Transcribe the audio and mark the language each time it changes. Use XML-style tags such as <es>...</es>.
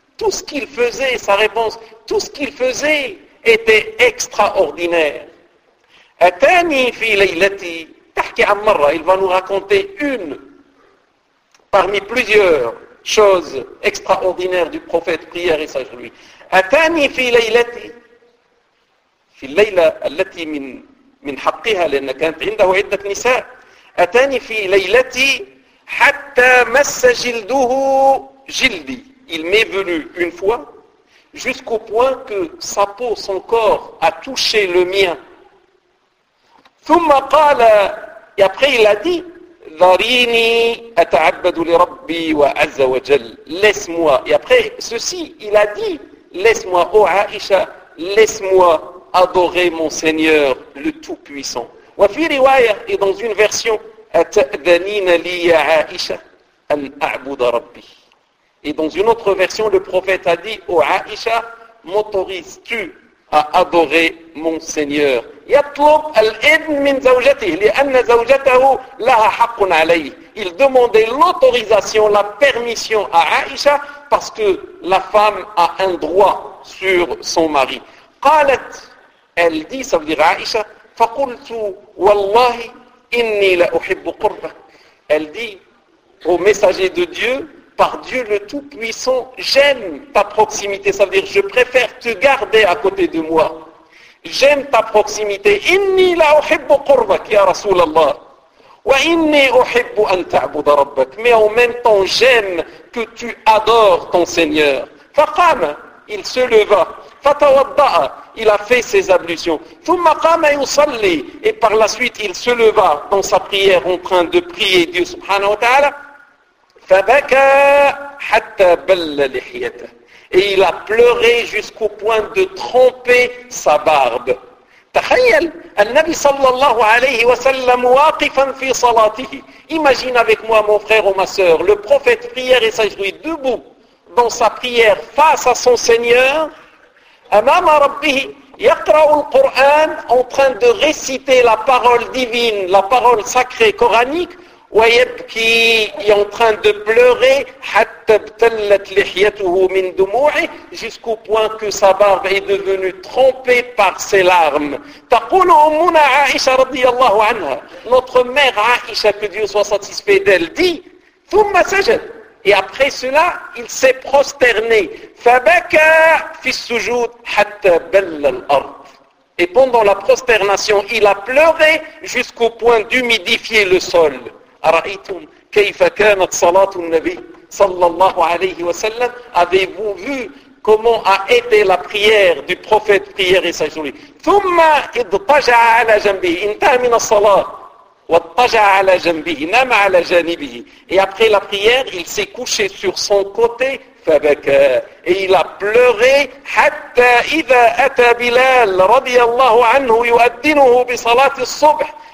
<fr>Tout ce qu'il faisait, sa réponse, tout ce qu'il faisait était extraordinaire.</fr> <ar>Atani fi laylati, tahki an marra,</ar> <fr>il va nous raconter une parmi plusieurs choses extraordinaires du prophète, prière et sage lui.</fr> <ar>Atani fi laylati. في الليلة التي من حقها لأن كانت عنده عدة نساء أتاني في ليلتي حتى مس جلده جلدي.</ar> <fr>Il m'est venu une fois jusqu'au point que sa peau, son corps a touché le mien.</fr> <ar>ثم قال,</ar> <fr>et après il a dit,</fr> <ar>ذريني أتعبد لربي وعز وجل.</ar> <fr>Laisse-moi. Et après ceci, il a dit, laisse-moi, ô Aïcha, laisse-moi adorer mon Seigneur, le Tout-Puissant.</fr> <ar>Wa fi riwaya,</ar> <fr>et dans une version,</fr> <ar>at'adhanina li ya Aisha an a'buda rabbi.</ar> <fr>Et dans une autre version, le prophète a dit, ô Aisha, m'autorises-tu à adorer mon Seigneur.</fr> <ar>يطلب الإذن من زوجته لأن زوجته لها حق عليه.</ar> <fr>Il demandait l'autorisation, la permission à Aïcha parce que la femme a un droit sur son mari.</fr> <ar>قالت,</ar> <fr>elle dit, ça veut dire Aïcha,</fr> <ar>فقلت والله إني لأحب قربك.</ar> <fr>Elle dit au messager de Dieu, par Dieu le Tout-Puissant, j'aime ta proximité, ça veut dire je préfère te garder à côté de moi. J'aime ta proximité.</fr> <ar>إني لأحب قربك يا رسول الله. وإني أحب أن تعبد ربك.</ar> <fr>Mais en même temps, j'aime que tu adores ton Seigneur.</fr> <ar>فقام,</ar> <fr>il se leva.</fr> <ar>فتوضأ,</ar> <fr>il a fait ses ablutions.</fr> <ar>ثم قام يصلي.</ar> <fr>Et par la suite, il se leva dans sa prière en train de prier Dieu subhanahu wa ta'ala.</fr> <ar>فبكى حتى بل لحيته.</ar> <fr>Et il a pleuré jusqu'au point de tremper sa barbe.</fr> <ar>تخيل النبي صلى الله عليه وسلم واقفا في صلاته.</ar> <fr>Imagine avec moi mon frère ou ma soeur, le prophète prière et s'ajouit debout dans sa prière face à son Seigneur.</fr> <ar>أمام ربه يقرأ القرآن,</ar> <fr>en train de réciter la parole divine, la parole sacrée coranique.</fr> <ar>ويبكي,</ar> <fr>est en train de pleurer,</fr> <ar>حتى ابتلت لحيته من دموعه,</ar> <fr>jusqu'au point que sa barbe est devenue trempée par ses larmes.</fr> <ar>تقول أمنا عائشة رضي الله عنها,</ar> <fr>notre mère Aïcha, que Dieu soit satisfait d'elle, dit,</fr> <ar>ثم سجد,</ar> <fr>et après cela, il s'est prosterné,</fr> <ar>فبكى في السجود حتى بل الأرض.</ar> <fr>Et pendant la prosternation, il a pleuré jusqu'au point d'humidifier le sol.</fr> <ar>أرأيتم كيف كانت صلاة النبي صلى الله عليه وسلم.</ar> <fr>Avez-vous vu comment a été la prière du prophète, prière et sajouli.</fr> <ar>ثم اضطجع على جنبه, انتهى من الصلاة واضطجع على جنبه, نام على جانبه.</ar> <fr>Et après la prière, il s'est couché sur son côté,</fr> <ar>فبكى,</ar> <fr>et il a pleuré,</fr> <ar>حتى إذا أتى بلال رضي الله عنه يؤذنه بصلاة الصبح.</ar>